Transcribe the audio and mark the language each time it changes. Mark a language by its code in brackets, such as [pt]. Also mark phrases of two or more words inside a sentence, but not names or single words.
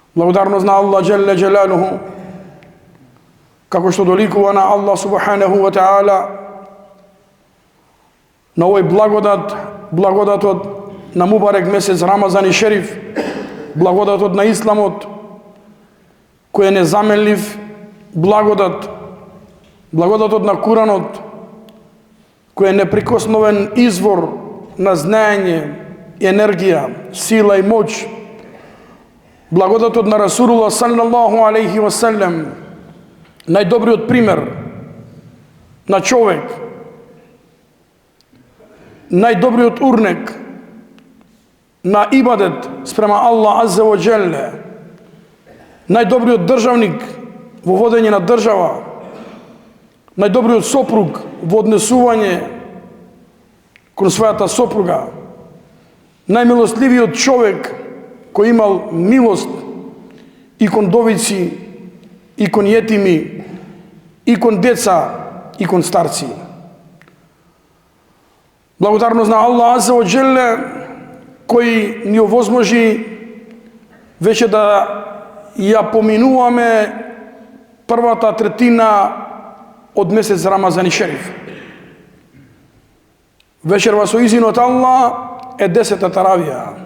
[mk] Благодарност на Аллах [ar] جل جلاله, [mk] како што доликува на Аллах [ar] سبحانه وتعالى, [mk] на овој благодатот на мубарек месец Рамазан и Шериф, благодатот на Исламот, кој е незаменлив благодатот на Куранот, кој е неприкосновен извор на знаење, енергија, сила и моќ, благодатот на Расулуллах [ar] صلى الله عليه وسلم, [mk] најдобриот пример на човек, најдобриот урнек на ибадет спрема Аллах [ar] عز وجل, [mk] најдобриот државник во водење на држава, најдобриот сопруг во однесување кон својата сопруга, најмилостливиот човек кој имал милост и кон довици, и кон јетими, и кон деца, и кон старци. Благодарност на Аллах [ar] عز وجل, [mk] кој ни овозможи веќе да ја поминуваме првата третина од месец Рамазан и Шериф. Вечерва со изин од Аллах е 10-та таравија.